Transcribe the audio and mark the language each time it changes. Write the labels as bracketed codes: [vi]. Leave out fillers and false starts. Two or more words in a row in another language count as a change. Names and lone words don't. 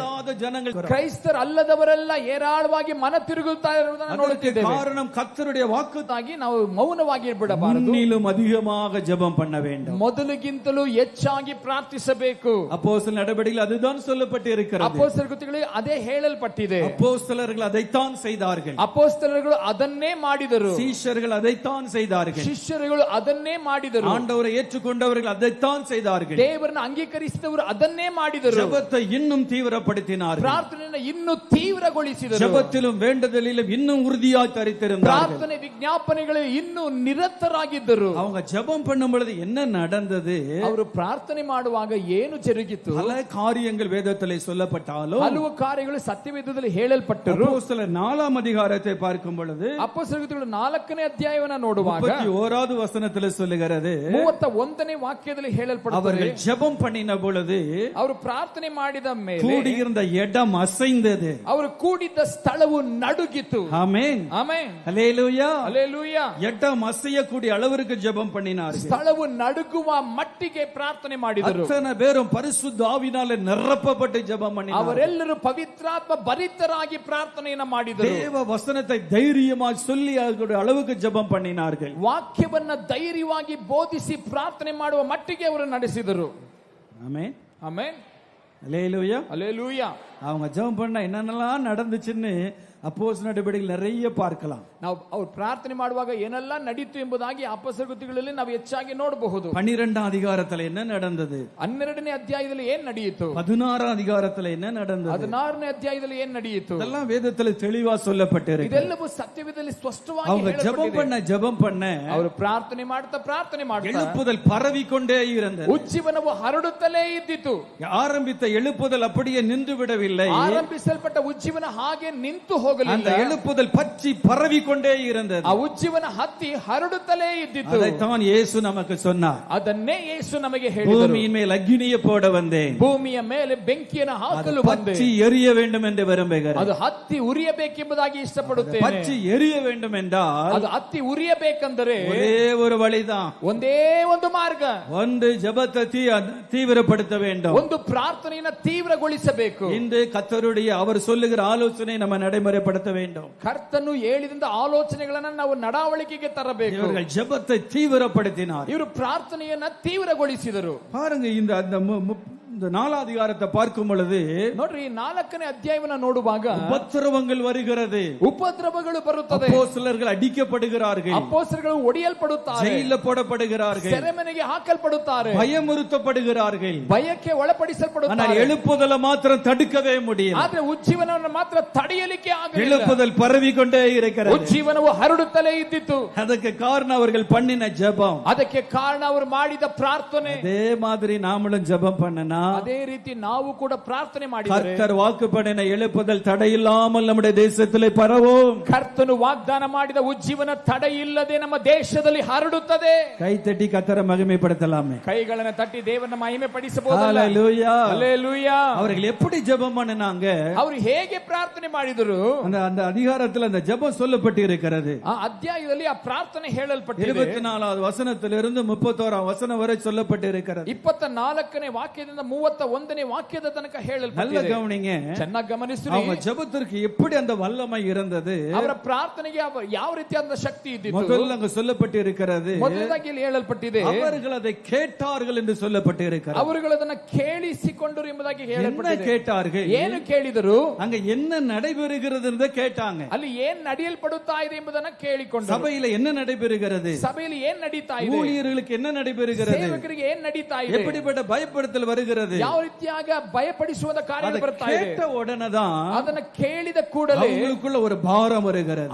[ta] அல்லாத ஜனங்கள், [kn] ಕ್ರೈಸ್ತರಲ್ಲದವರೆಲ್ಲ ಏರಾಳವಾಗಿ ಮನ ತಿರುಗುತ್ತಾ ಇರುವುದನ್ನು ನೋಡುತ್ತಿದ್ದೇವೆ. [ta] காரணம் கர்த்தருடைய வாக்குத்தாகி [kn] ನಾವು ಮೌನವಾಗಿ ಬಿಡಬಾರದು. [ta] முன்னிலும் அதிகமாக ஜெபம் பண்ண வேண்டும். [kn] ಮೊದಲಿಗಿಂತಲೂ ಹೆಚ್ಚಾಗಿ ನಿರತರಾಗಿ ಪ್ರಾರ್ಥಿಸಬೇಕು. [ta] அப்போஸ்தலர் நடபடிகள் அதுதான் சொல்லப்பட்டு இருக்கிறது. [kn] ಅಪೊಸ್ತಲರ ಕೃತ್ಯಗಳಲ್ಲಿ ಅದೇ ಹೇಳಲ್ಪಟ್ಟಿದೆ. [ta] அப்போஸ்தலர்கள் அதைத்தான் செய்தார்கள். [kn] ಅಪೊಸ್ತಲರುಗಳು ಅದನ್ನೇ ಮಾಡಿದರು. [ta] சீஷர்கள் அதைத்தான் செய்தார்கள். [kn] ಶಿಷ್ಯರುಗಳು ಅದನ್ನೇ ಮಾಡಿದರು. [ta] ஆண்டவரை ஏற்றுக்கொண்டவர்கள் அதைத்தான் செய்தார்கள். [kn] ದೇವರನ್ನು ಅಂಗೀಕರಿಸಿದವರು ಅದನ್ನೇ ಮಾಡಿದರು. [ta] ஜெபத்தை இன்னும் தீவிரப்படுத்தினார்கள். [kn] ಪ್ರಾರ್ಥನೆಯನ್ನು ಇನ್ನೂ ತೀವ್ರಗೊಳಿಸಿದರು. [ta] ஜெபத்திலும் வேண்டுதலிலும் இன்னும் உறுதியாய் தரித்திருந்தார்கள். [kn] ಪ್ರಾರ್ಥನೆ ವಿಜ್ಞಾಪನೆಗಳು ಇನ್ನೂ ನಿರತರಾಗಿದ್ದರು. [ta] அவங்க ஜெபம் பண்ணும் பொழுது என்ன நடந்தது? [kn] ಅವರು ಪ್ರಾರ್ಥನೆ ಮಾಡುವಾಗ ಏನು ಜರುಗಿತು? [ta] பல காரியங்கள் வேதத்திலே சொல்லப்பட்டாலும் [kn] ಹಲವು ಕಾರ್ಯಗಳು ಸತ್ಯವೇದದಲ್ಲಿ ಹೇಳಲ್ಪಟ್ಟರು. [ta] அப்போஸ்தலர் 4ஆம் அதிகாரத்தை பார்க்கும் பொழுது [kn] ಅಪೊಸ್ತಲರ ಕೃತ್ಯಗಳು 4ನೇ ಅಧ್ಯಾಯವನ್ನು ನೋಡುವಾಗ [ta] 31வது வசனத்திலே சொல்லுகிறது, [kn] 31ನೇ ವಾಕ್ಯದಲ್ಲಿ ಹೇಳಲ್ಪಡುತ್ತದೆ, [ta] அவர்கள் ஜெபம் பண்ணின பொழுது [kn] ಅವರು ಪ್ರಾರ್ಥನೆ ಮಾಡಿದ ಮೇಲೆ [ta] கூடியிருந்த இடம் அசைந்தது. [kn] ಅವರು ಕೂಡಿದ್ದ ಸ್ಥಳವು ನಡುಗಿತು. [ta] ஆமென் [kn] ಆಮೆನ್. [ta] ஹல்லேலூயா. [kn] ಹಲ್ಲೆಲೂಯಾ. [ta] இடம் அசையக்கூடிய அளவிற்கு ஜெபம் பண்ணினார்கள். [kn] ಸ್ಥಳವು ನಡುಗುವ ಮಟ್ಟಿಗೆ ಪ್ರಾರ್ಥನೆ ಮಾಡಿದರು. [ta] அத்தனை பேரும் பரிசுத்த ஆவியினாலே நிரப்பப்பட்டு ஜெபம் பண்ணினார்கள். [kn] ಅವರೆಲ್ಲರೂ ಪವಿತ್ರಾತ್ಮ ಭರಿತರಾಗಿ ಪ್ರಾರ್ಥನೆಯನ್ನ ಮಾಡಿದರು. [ta] தேவ வசனத்தை தைரியமாய் சொல்லி அளவுக்கு ஜெபம் பண்ணினார்கள். [kn] ವಾಕ್ಯವನ್ನ ಧೈರ್ಯವಾಗಿ ಬೋಧಿಸಿ ಪ್ರಾರ್ಥನೆ ಮಾಡುವ ಮಟ್ಟಿಗೆ ಅವರು ನಡೆಸಿದರು. [ta] ஆமென் [kn] ಆಮೆನ್. [ta] ஹல்லேலூயா. [kn] ಹಲ್ಲೆಲೂಯಾ. [ta] அவங்க ஜெபம் பண்ண என்னென்னலாம் நடந்துச்சுன்னு அப்போஸ்தலர் நடபடிகள் நிறைய பார்க்கலாம். [kn] ನಾವು ಅವ್ರು ಪ್ರಾರ್ಥನೆ ಮಾಡುವಾಗ ಏನೆಲ್ಲ ನಡೀತು ಎಂಬುದಾಗಿ ಅಪೊಸ್ತಲರ ಕೃತ್ಯಗಳಲ್ಲಿ ನಾವು ಹೆಚ್ಚಾಗಿ ನೋಡಬಹುದು. [ta] 12ஆம் அதிகாரத்துல என்ன நடந்தது? [kn] 12ನೇ ಅಧ್ಯಾಯದಲ್ಲಿ ಏನ್ ನಡೆಯಿತು? [ta] 16ஆம் அதிகாரத்துல என்ன நடந்தது? [kn] 16ನೇ ಅಧ್ಯಾಯದಲ್ಲಿ ಏನ್ ನಡೆಯಿತು? [ta] இதெல்லாம் வேதத்துல தெளிவா சொல்லப்பட்டிருக்கு. [kn] ಇದೆಲ್ಲವೂ ಸತ್ಯವೇದದಲ್ಲಿ ಸ್ಪಷ್ಟವಾಗಿ [ta] அவங்க ஜெபம் [kn] ಹೇಳಲ್ಪಟ್ಟಿದೆ. [ta] பண்ண [kn] ಅವರು ಪ್ರಾರ್ಥನೆ ಮಾಡ್ತಾ [ta] எழுப்புதல் பரவிக்கொண்டே இருந்தது. [kn] ಉಜ್ಜೀವನವು ಹರಡುತ್ತಲೇ ಇದ್ದಿತು. [ta] ஆரம்பித்த எழுப்புதல் அப்படியே நின்று விடவில்லை. [kn] ಆರಂಭಿಸಲ್ಪಟ್ಟ ಉಜ್ಜೀವನ ಹಾಗೆ ನಿಂತು [ta] அந்த [kn] ಹೋಗಲಿಲ್ಲ. [ta] எழுப்புதல் பற்றி பரவிக்கொண்டே இருந்தது. [kn] ಆ ಉಜ್ಜೀವನ ಹತ್ತಿ ಹರಡುತ್ತಲೇ ಇದ್ದಿತು. [ta] அதைத்தான் இயேசு நமக்கு சொன்னார். [kn] ಅದನ್ನೇ ಯೇಸು ನಮಗೆ ಹೇಳಿದರು. [ta] பூமியின் மேல் அக்கினியை போட வந்தேன், [kn] ಭೂಮಿಯ ಮೇಲೆ ಬೆಂಕಿಯನ್ನು ಹಾಕಲು ಬಂದೆ, [ta] பற்றி எரிய வேண்டும் என்று விரும்புகிறேன். [kn] ಅದು ಹತ್ತಿ ಉರಿಯಬೇಕೆಂಬುದಾಗಿ ಇಷ್ಟಪಡುತ್ತೇನೆ. [ta] பற்றி எரிய வேண்டும் என்றால் [kn] ಅದು ಹತ್ತಿ ಉರಿಯಬೇಕೆಂದರೆ [ta] ஒரே ஒரு வழிதான். [kn] ಒಂದೇ ಒಂದು ಮಾರ್ಗ. [ta] ஒன்று ஜெபத்தை தீவிரப்படுத்த வேண்டும். [kn] ಒಂದು ಪ್ರಾರ್ಥನೆಯನ್ನು ತೀವ್ರಗೊಳಿಸಬೇಕು. [ta] இன்று கர்த்தருடைய அவர் சொல்லுகிற ஆலோசனை நம்ம நடைமுறைப்படுத்த வேண்டும். [kn] ಕರ್ತನು ಹೇಳಿದ ಆಲೋಚನೆಗಳನ್ನು ನಾವು ನಡವಳಿಕೆಗೆ ತರಬೇಕು. [ta] இவர்கள் ஜெபத்தை தீவிரப்படுத்தினார். [kn] ಇವರು ಪ್ರಾರ್ಥನೆಯನ್ನ ತೀವ್ರಗೊಳಿಸಿದರು. [ta] பாருங்க, இந்த 4ஆம் அதிகாரத்தை பார்க்கும் பொழுது [kn] ನೋಡ್ರಿ, 4ನೇ ಅಧ್ಯಾಯವನ್ನ ನೋಡುವಾಗ [ta] உபத்திரவங்கள் வருகிறது. [kn] ಉಪದ್ರವಗಳು ಬರುತ್ತದೆ. [ta] அப்போஸ்தலர்கள் அடிக்கப்படுகிறார்கள், [kn] ಅಪೊಸ್ತಲರು ಒಡೆಯಲ್ಪಡುತ್ತಾರೆ, [ta] ஜெயிலில் போடப்படுகிறார்கள், [kn] ಸೆರೆಮನೆಗೆ ಹಾಕಲ್ಪಡುತ್ತಾರೆ, [ta] பயமுறுத்தப்படுகிறார்கள். [kn] ಭಯಕ್ಕೆ [ta] ஆனால் [kn] ಒಳಪಡಿಸಲ್ಪಡುತ್ತಾರೆ. [ta] எழுப்புதலை மாத்திரம் தடுக்கவே முடியும். [kn] ಆದ್ರೆ ಉಜ್ಜೀವನವನ್ನು ಮಾತ್ರ ತಡೆಯಲಿಕ್ಕೆ ಆಗಲಿಲ್ಲ. [ta] எழுப்புதல் பரவிக்கொண்டே இருக்கிறது. [kn] ಉಜ್ಜೀವನವು ಹರಡುತ್ತಲೇ ಇದ್ದಿತು. [ta] ಅದಕ್ಕೆ காரணம் அவர்கள் பண்ணின ஜெபம். [kn] ಅದಕ್ಕೆ ಕಾರಣ ಅವರು ಮಾಡಿದ ಪ್ರಾರ್ಥನೆ. [ta] அதே மாதிரி நாமளும் ஜெபம் பண்ணனா, [kn] ಅದೇ ರೀತಿ ನಾವು ಕೂಡ ಪ್ರಾರ್ಥನೆ ಮಾಡಿದರೆ [ta] கர்த்தர் வாக்கு பண்ணின எழுப்புதல் தடையில்லாமல் நம்முடைய தேசத்திலே பரவும். [kn] ಕರ್ತನು ವಾಗ್ದಾನ ಮಾಡಿದ ಉಜ್ಜೀವನ ತಡೆ ಇಲ್ಲದೆ ನಮ್ಮ ದೇಶದಲ್ಲಿ ಹರಡುತ್ತದೆ. [ta] கை தட்டி கர்த்தரை மகிமைப்படுத்தலாமே. [kn] ಕೈಗಳನ್ನು ತಟ್ಟಿ ದೇವರನ್ನ ಮಹಿಮೆ ಪಡಿಸಬಹುದು. [ta] ஹல்லேலூயா. [kn] ಹಲ್ಲೆಲೂಯಾ. [ta] அவர்கள் எப்படி ஜெபம் பண்ணினாங்க? [kn] ಅವರು ಹೇಗೆ ಪ್ರಾರ್ಥನೆ ಮಾಡಿದರು? [ta] அந்த அதிகாரத்தில் அந்த ஜெபம் சொல்லப்பட்டு இருக்கிறது. [kn] ಆ ಅಧ್ಯಾಯದಲ್ಲಿ ಆ ಪ್ರಾರ್ಥನೆ ಹೇಳಲ್ಪಟ್ಟಿದೆ. [ta] 24வது வசனத்திலிருந்து 31ஆம் வசனம் வரை சொல்லப்பட்டு இருக்கிறது. [kn] 24ನೇ ವಾಕ್ಯದಿಂದ 31ನೇ ವಾಕ್ಯದ ತನಕ [ta] நல்ல [kn] ಹೇಳಲ್ಪಟ್ಟಿದೆ. [ta] கவனிங்க. [kn] ಚೆನ್ನಾಗಿ ಗಮನಿಸಿ. [ta] அவங்க ஜெபத்திற்கு எப்படி அந்த வல்லமை இருந்தது? [kn] ಅವರ ಪ್ರಾರ್ಥನೆಗೆ ಯಾವ ರೀತಿಯಾದ ಶಕ್ತಿ ಇದ್ದಿತು? [ta] முதல்ல அங்க சொல்லப்பட்டு இருக்கிறது, [kn] ಮೊದಲದಾಗಿ ಇಲ್ಲಿ ಹೇಳಲ್ಪಟ್ಟಿದೆ, [ta] அவர்கள் அதை கேட்டார்கள் என்று சொல்லப்பட்டு இருக்கிறது. [kn] ಅವರುಗಳು ಅದನ್ನ ಕೇಳಿಸಿಕೊಂಡರು ಎಂಬುದಾಗಿ [ta] என்ன [kn] ಹೇಳಲ್ಪಟ್ಟಿದೆ. [ta] கேட்டார்கள்? [kn] ಏನು ಕೇಳಿದರು? [ta] அங்க என்ன நடைபெறுகிறது என்று கேட்டாங்க. [kn] ಅಲ್ಲಿ ಏನ್ ನಡೆಯಲ್ಪಡುತ್ತಾ ಇದೆ ಎಂಬುದನ್ನ ಕೇಳಿಕೊಂಡರು. [ta] சபையில என்ன நடைபெறுகிறது? [kn] ಸಭೆಯಲ್ಲಿ ಏನ್ ನಡೀತಾ ಇದೆ? [ta] ஊழியர்களுக்கு என்ன நடைபெறுகிறது? [kn] ಸೇವಕರಿಗೆ ಏನ್ ನಡೀತಾ ಇದೆ? [ta] எப்படிப்பட்ட பயப்படுத்தல் வருகிறது? [kn] ಯಾವ ರೀತಿಯಾಗ ಭಯಪಡಿಸುವ ಕಾರ್ಯ ಬರ್ತಾ ಇದೆ? [ta] கேட்ட உடனே தான் [kn] ಅದನ್ನ ಕೇಳಿದ ಕೂಡಲೇ [ta] அவங்களுக்குள்ள ஒரு பாரம் வருகிறது.